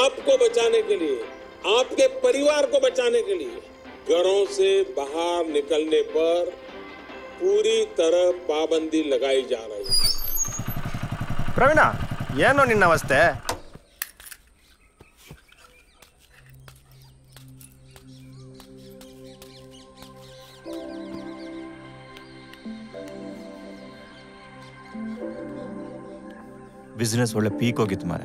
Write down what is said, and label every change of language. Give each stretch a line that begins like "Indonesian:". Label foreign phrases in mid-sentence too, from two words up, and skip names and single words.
Hindi: आपको बचाने के लिए, आपके परिवार को बचाने के लिए घरों से बाहर निकलने पर पूरी तरह पाबंदी लगाई जा रही है।
Kannada: ಪ್ರವೀಣ, ಏನೋ ನಿನ್ನ ಅವಸ್ಥೆ? ಬಿಸ್ನೆಸ್ ಒಳ್ಳೆ ಪೀಕ್ ಹೋಗಿತ್ತು ಮಾರೆ.